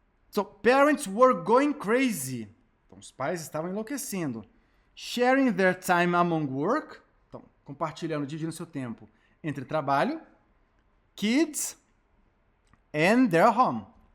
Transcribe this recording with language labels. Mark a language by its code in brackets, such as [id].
[en] So, parents were going crazy. [pt] Então, os pais estavam enlouquecendo. [en] Sharing their time among work. [pt] Então, compartilhando, dividindo seu tempo entre trabalho, [en] kids, and their home.